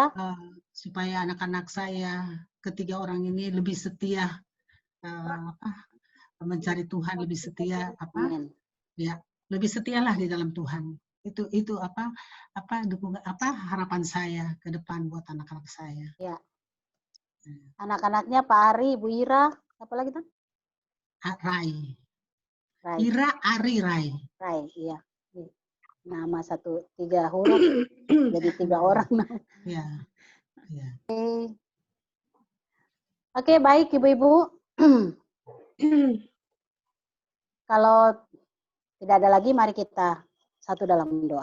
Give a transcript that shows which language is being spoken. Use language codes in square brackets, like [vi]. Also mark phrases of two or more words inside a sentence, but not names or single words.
[id] Supaya anak-anak saya, ketiga orang ini lebih setia, mencari Tuhan, lebih setia, Amin. ya, lebih setialah di dalam Tuhan. Itu dukungan harapan saya ke depan buat anak-anak saya. Ya. Anak-anaknya Pak Ari, Bu Ira, apa lagi Tan? Rai. Rai. Ira, Ari, Rai. Rai, iya. Nama 3 huruf jadi 3 orang. Ya. Ya. Oke, baik Ibu-ibu. Kalau tidak ada lagi, mari kita satu dalam doa.